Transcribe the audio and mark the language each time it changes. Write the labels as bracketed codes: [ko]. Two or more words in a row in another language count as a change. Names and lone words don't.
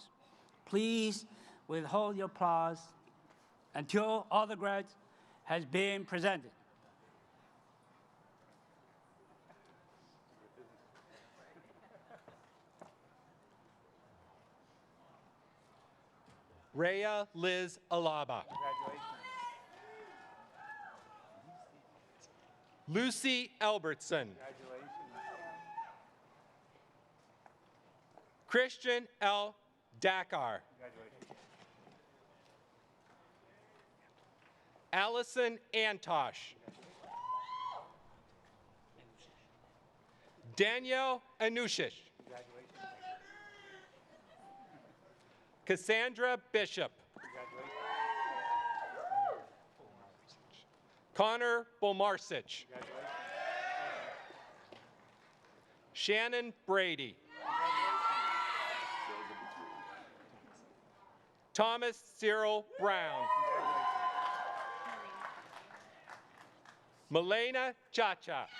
[en] Please withhold your applause until all the grads has been presented. Rhea Liz Alaba. Lucy Albertson. Christian L. Dakar. Allison Antosh. Danielle Anushish. Cassandra Bishop. Connor Bomarsich. Shannon Brady. Thomas Cyril Brown. Milena Chacha.